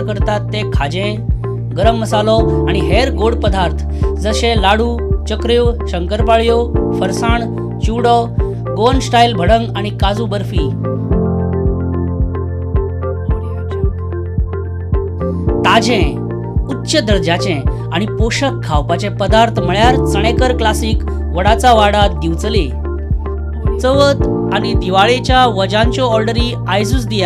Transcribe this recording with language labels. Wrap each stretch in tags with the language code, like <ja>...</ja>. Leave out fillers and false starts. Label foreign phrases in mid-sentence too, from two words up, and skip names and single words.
<kok>करतात ते खाजे, गरम मसालो आणि हेर गोड पदार्थ जसे लाडू, चकऱ्यो, शंकरपाळ्यो, फरसाण, चिवडो,</kok> <en>Goan style</en> <kok>भडंग आणि काजू बर्फी. ताजे, उच्च दर्जाचे आणि पोषक खावपाचे पदार्थ म्हळ्यार चणेकर क्लासिक वडाचा वाडा दिवचले. चवथ आणि दिवाळेच्या वजांच्यो ऑर्डरी आयजूच दिया.</kok>